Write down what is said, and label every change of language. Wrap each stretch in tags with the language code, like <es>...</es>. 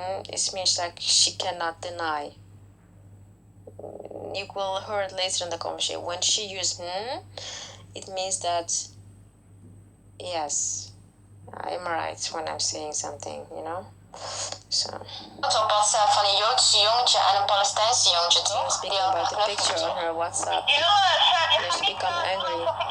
<en>It means like she cannot deny. You will hear it later in the conversation. When she used it means that yes, I'm right when I'm saying something, you know. So.</en> <nl>Op WhatsApp van een Joodse jongetje en een Palestijnse jongetje, toch?</nl> <en>Speaking about the picture on her WhatsApp. And she become angry.</en>